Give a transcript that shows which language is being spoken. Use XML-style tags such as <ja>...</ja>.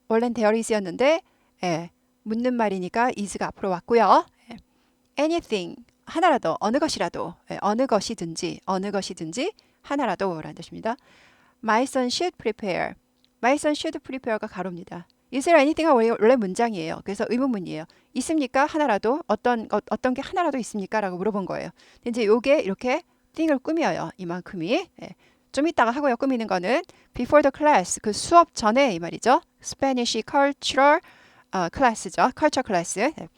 <ko>원래는 there is였는데 묻는 말이니까 is가 앞으로 왔고요. anything 하나라도 어느 것이라도 어느 것이든지 하나라도 라는 뜻입니다.</ko> <en>My son should prepare. My son should prepare</en> <ko>가 가로입니다. Is there anything가 원래 문장이에요. 그래서 의문문이에요. 있습니까? 하나라도 어떤 게 하나라도 있습니까? 라고 물어본 거예요. 근데 이제 요게 이렇게 thing을 꾸며요. 이만큼이. 좀 이따가 하고요. 꾸미는 거는 before the class 그 수업 전에 이 말이죠. Spanish cultural class죠. culture class.</ko>